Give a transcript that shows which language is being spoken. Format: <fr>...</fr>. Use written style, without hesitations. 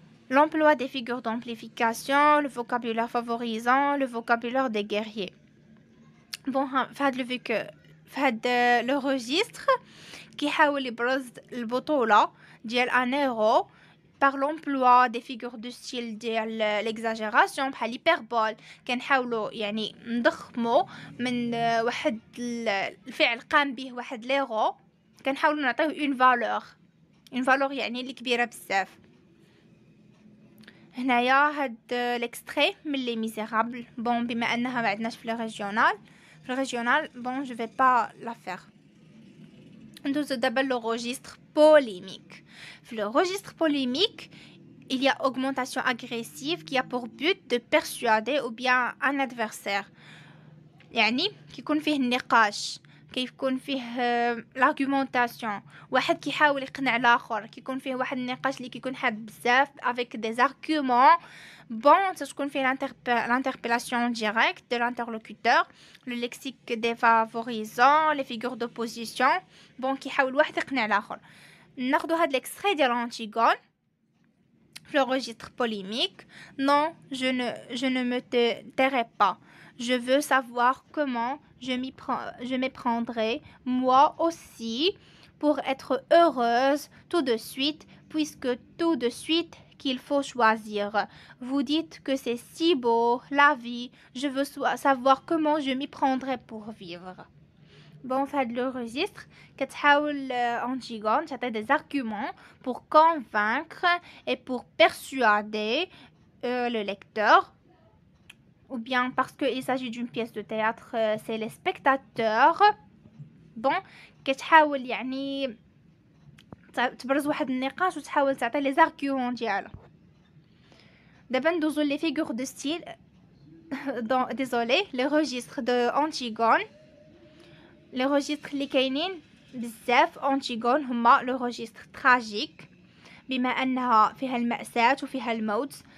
<fr>L'emploi des figures d'amplification, le vocabulaire favorisant, le vocabulaire des guerriers.</fr> <ar>Bon, في هاد لو registre كيحاول يبرز البطولة ديال ان هيرو</ar> <fr>par l'emploi des figures de style</fr> <ar>ديال l'exagération بحال l'hyperbole. كنحاولوا يعني نضخموا من واحد الفعل قام به واحد ليرو، كنحاولوا نعطيوه une اون فالور يعني اللي كبيره بزاف. هنايا هاد ليكستري من لي ميزيرابل. بون بما انها ما عندناش في الريجيونال بون جو في با لا فير. ندوزو دابا لو registre polémique.</ar> <fr>في le registre polémique il y a augmentation agressive qui a pour but de persuader ou bien un adversaire.</fr> <ar>يعني كيكون فيه النقاش، كيكون فيه l'argumentation، واحد كيحاول يقنع الاخر، كيكون فيه واحد النقاش اللي كيكون حاد بزاف</ar> <fr>avec des arguments. Bon,</fr> <ar>تكون فيه</ar> <fr>l'interpellation directe de l'interlocuteur, le lexique défavorisant, les figures d'opposition.</fr> <ar>Bon, كيحاول واحد يقنع الاخر. ناخدو هاد l'extrait ديال Antigone في le registre polémique.</ar> <fr>Non, je ne me tairai pas. Je veux savoir comment je m'y prendrai moi aussi pour être heureuse tout de suite, puisque tout de suite qu'il faut choisir. Vous dites que c'est si beau, la vie. Je veux savoir comment je m'y prendrai pour vivre. Bon, fait le registre,</fr> <ar>كتحاول</ar> <fr>Antigone</fr> <ar>تعطي</ar> <fr>des arguments pour convaincre et pour persuader le lecteur. Ou bien parce qu'il s'agit d'une pièce de théâtre, c'est les spectateurs.</fr> <ar>Bon, كتحاول يعني تبرز واحد النقاش وتحاول تعطي لي زارغيومون ديالها. دابا ندوزو لي فيغور دو ستيل désolé لي registres de Antigone. لي registres اللي كاينين بزاف Antigone هما لو registre tragique بما انها فيها المأساة وفيها الموت.</ar>